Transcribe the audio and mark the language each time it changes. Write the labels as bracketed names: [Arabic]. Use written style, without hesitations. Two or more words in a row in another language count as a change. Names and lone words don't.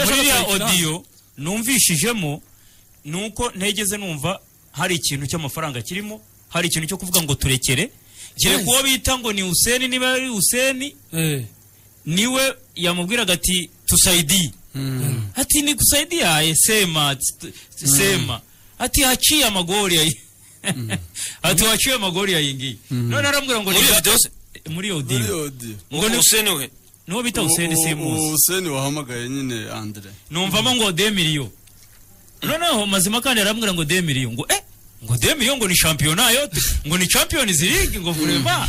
[Kinyarwanda] muri audio numvishijemo nuko ntegeze numva hari ikintu cy'amafaranga kirimo hari ikintu cyo kuvuga ngo turekere kire kuwo bita ngo ni Hussein niba ari Hussein niwe yamubwiraga ati tusaidi ati [Swahili] ni kusaidia sema [Kinyarwanda] ati haciye amagori ya ati haciye amagori ya yingi none arambwira ngo muri audio ngo ni Hussein we no bita Hussein Simus Hussein wahamagaye nyine Andre numvamo ngo 2 million noneho mazima kandi arambwira ngo 2 million ngo ngo 2 million ngo ni championnat yote ngo ni Champions League ngo vraiment